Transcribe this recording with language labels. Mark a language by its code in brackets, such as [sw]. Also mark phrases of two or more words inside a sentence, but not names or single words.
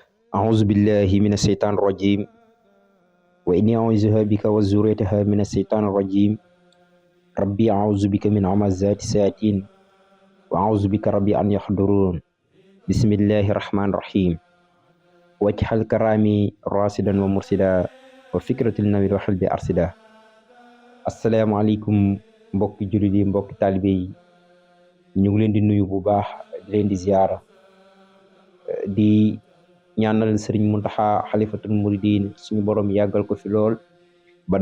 [ar] أعوذ بالله من الشيطان الرجيم وإني أعوذها بك وذريتها من الشيطان الرجيم ربي أعوذ بك من همزات الشياطين وأعوذ بك ربي أن يحضرون بسم الله الرحمن الرحيم واجعل كرامي راشدا ومرشدا وفكرة النبي وحلبي أرشدا. [wo] asalaamaaleykum mbokki jullit yi mbokki taalibe yi ñu ngi leen di nuyu bu baax di leen di ziyaara di ñaanal sëriñ Muntaxa xalifatul muridin suñu borom yàggal ko fi lool ba